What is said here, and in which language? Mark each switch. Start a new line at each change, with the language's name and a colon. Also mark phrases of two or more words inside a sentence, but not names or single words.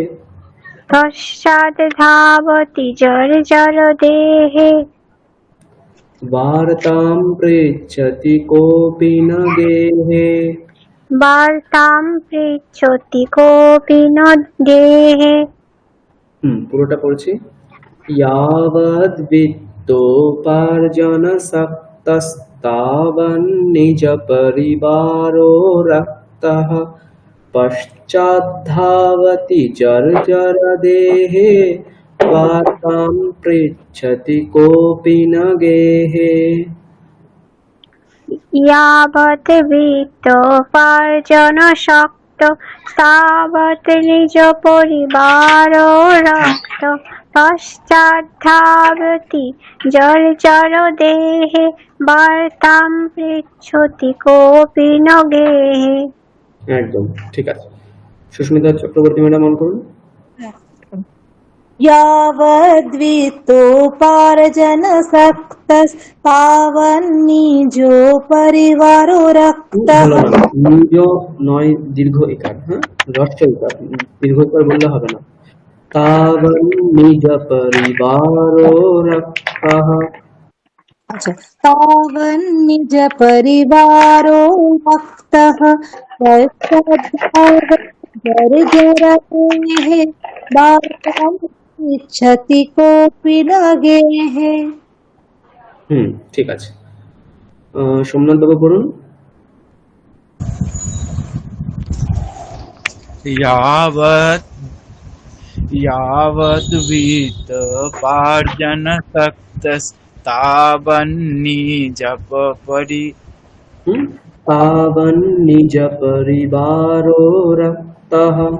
Sanskrit: पश्चाद्धावति जर्जर देहे वार्तां पृच्छति कोऽपि न गेहे वार्तां पृच्छति कोऽपि न गेहे।
Bangla: পুরোটা পড়ছি।
Sanskrit: यावद् वित्तोपार्जनसक्तस्तावन्निज परिवारो रक्तः पश्चाद्धावति जर्जर देहे वार्तां पृच्छति कोऽपि न गेहे। यावत् वित्तोपार्जनशक्त तावत् निज परिवारो रक्त पश्चाद्धावति जर्जर देहे वार्तां पृच्छति कोऽपि न गेहे।
Bangla: একদম ঠিক আছে। সুস্মিতা চক্রবর্তী ম্যাডাম অন করুন।
Sanskrit: यावद्वित्तोपार्जनसक्तस्तावन्निजो परिवारो रक्तः।
Bangla: নিজ নয়, দীর্ঘ ইকার। হ্যাঁ, হ্রস্ব ইকার, দীর্ঘ ইকার বললে হবে না।
Sanskrit: तावन्निज परिवारो रक्तः। अच्छा, तावन्निज परिवारो रक्तः जर्जरतेः वार्तां पृच्छति कोऽपि न गेहे।
Bangla: ঠিক আছে। সোমনাথ বাবু পড়ুন।
Sanskrit: यावद् वित्तोपार्जनसक्तस्तावन्निज तावन्निज परिवारो रक्तः